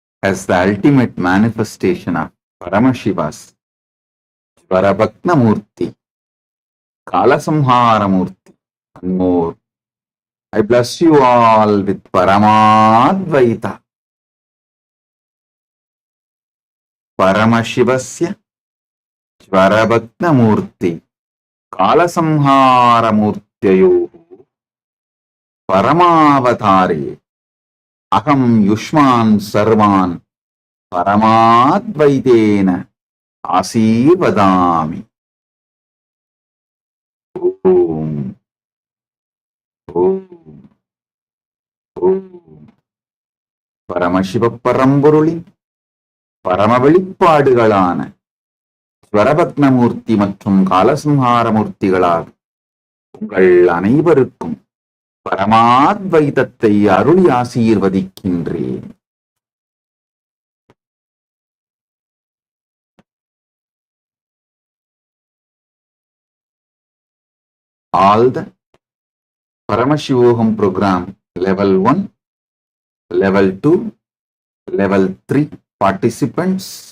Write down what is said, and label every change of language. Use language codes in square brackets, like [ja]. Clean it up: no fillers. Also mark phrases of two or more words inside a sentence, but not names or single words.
[en] as the ultimate manifestation of Paramashiva's Svarabhakna Murti, Kalasamhara Murti, and more. I bless you all with Paramadvaita. [sa] परमशिवस्य स्वरभक्न मूर्ति, कालसंहार मूर्त्ययो परमावतारे अहम् युष्मान् सर्वान् परमाद्वैतेन आशीर्वदामि. ओम्। ओम्. [ta] Om. Paramashiva Parambodolin பரம வெளிப்பாடுகளான ஸ்வரபக்னமூர்த்தி மற்றும் காலசம்ஹார மூர்த்திகளாக உங்கள் அனைவருக்கும் பரமாத்வைதத்தை அருளி ஆசீர்வதிக்கின்றேன். [en] All the Paramashivoham program level 1, level 2, level 3 participants,